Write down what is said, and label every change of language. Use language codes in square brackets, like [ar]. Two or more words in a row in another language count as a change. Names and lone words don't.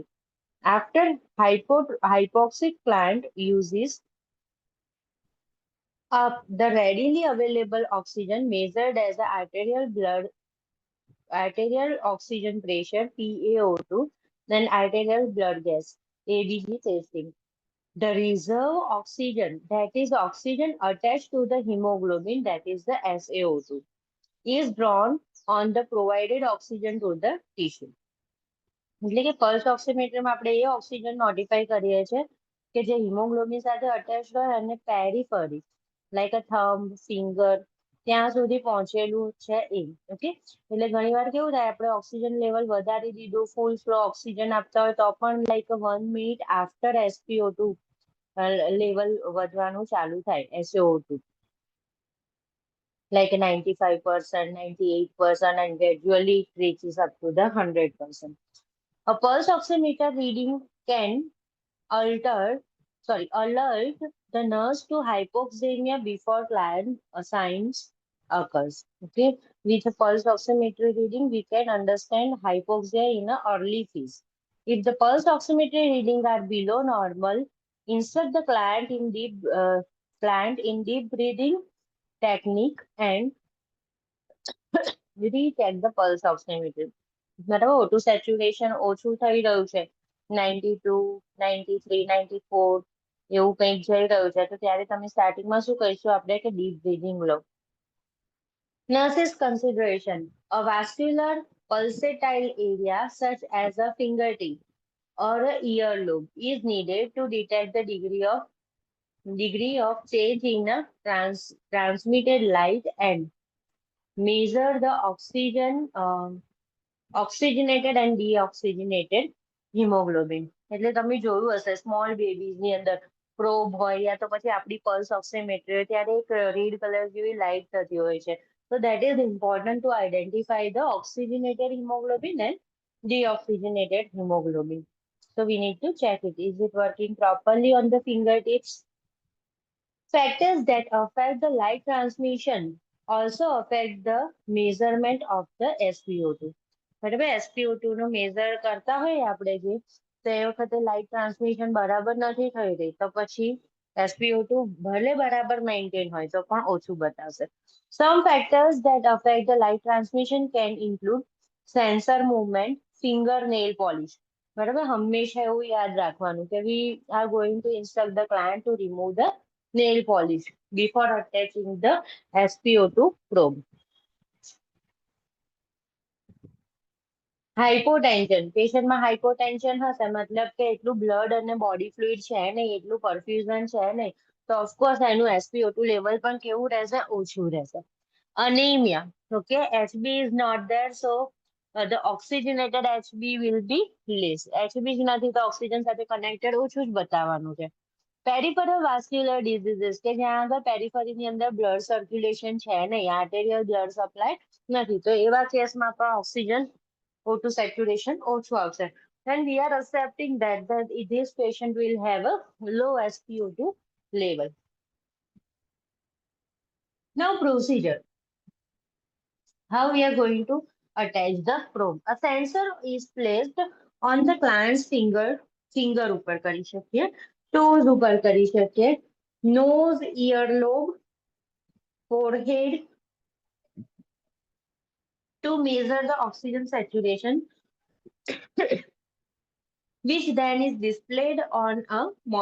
[en] After hypoxic plant uses up the readily available oxygen measured as the arterial oxygen pressure PaO2, then arterial blood gas ABG testing. The reserve oxygen, that is oxygen attached to the hemoglobin, that is the SaO2, is drawn on the provided oxygen to the tissue. [gu] એટલે કે પલ્સ ઓક્સિમેટરમાં આપણે એ ઓક્સિજન નોટિફાઈ કરીએ છીએ કે જે હિમોગ્લોબિન સાથે અટેચ હોય અને [en] periphery like a thumb finger [gu] ત્યાં સુધી પહોંચેલું છે એ ઓકે. એટલે ઘણી વાર કેવું થાય આપણે ઓક્સિજન લેવલ વધારી દીધું [en] full flow oxygen [gu] આપતા હોય તો પણ [en] like 1 minute after SpO2 level [gu] વધવાનું ચાલુ થાય [en] SaO2 like 95%, 98%, and gradually it reaches up to the 100%. A pulse oximeter reading can alert the nurse to hypoxemia before client signs occurs. Okay, with a pulse oximetry reading, we can understand hypoxia in an early phase. If the pulse oximetry readings are below normal, insert the client in deep breathing technique and recheck the pulse oximeter. [gu] બરાબર O2 સેચ્યુરેશન ઓછું થઈ રહ્યું છે 92, 93, 94 એવું કંઈક જઈ રહ્યું છે તો ત્યારે તમે સ્ટાર્ટિંગમાં શું કહીશું આપણે કે [en] deep breathing [gu] લો. [en] Nurses consideration. A vascular pulsatile area such as a fingertip or a earlobe is needed to detect the degree of change in a transmitted light and measure the oxygenated and deoxygenated હિમોગ્લોબિન. [gu] એટલે તમે જોયું હશે સ્મોલ બેબીઝની અંદર પ્રોબ હોય યા તો પછી આપણી પલ્સ ઓક્સિમેટ્રી હોય ત્યારે એક [en] red color [gu] જેવી લાઇટ થતી હોય છે. [en] So that is important to identify the oxygenated hemoglobin and deoxygenated hemoglobin. So we need to check it. Is it working properly on the fingertips? Factors that affect the light transmission also affect the measurement of the SpO2. [gu] બરાબર SpO2 નો મેઝર કરતા હોય આપણે જે તો એ વખતે [en] light transmission [gu] બરાબર નથી થઈ રહી તો પછી SpO2 ભલે બરાબર મેન્ટેન હોય તો પણ ઓછું બતાવશે. [en] Some factors that affect the light transmission can include sensor movement, finger nail polish. [gu] બરાબર હંમેશા એવું યાદ રાખવાનું કે [en] we are going to instruct the client to remove the nail polish before attaching the SpO2 probe. [gu] હાઇપોટેન્શન પેશન્ટમાં હાઇપોટેન્શન હશે મતલબ કે એટલું બ્લડ અને [en] body fluid [gu] છે નહીં એટલું પરફ્યુઝન છે નહીં તો ઓફકોર્સ એનું [en] SpO2 level [gu] પણ કેવું રહેશે ઓછું રહેશે. [en] anemia okay HB is not there so the oxygenated HB will be less. [gu] HB જ નથી તો ઓક્સિજન સાથે કનેક્ટેડ ઓછું જ બતાવવાનું છે. [en] peripheral vascular diseases [gu] કે જ્યાં આગળ પેરિફેરીની અંદર [en] blood circulation [gu] છે નહીં [en] arterial blood supply [gu] નથી તો એવા કેસમાં પણ ઓક્સિજન [en] O2 saturation [gu] ઓછું આવશે. [en] And we are accepting that this patient will have a low SpO2 level. Now procedure. How we are going to attach the probe. A sensor is placed on the client's finger [gu] ઉપર કરી શકીએ, [en] toes [gu] ઉપર કરી શકીએ, [en] nose, earlobe, forehead to measure the oxygen saturation which then is displayed on a monitor.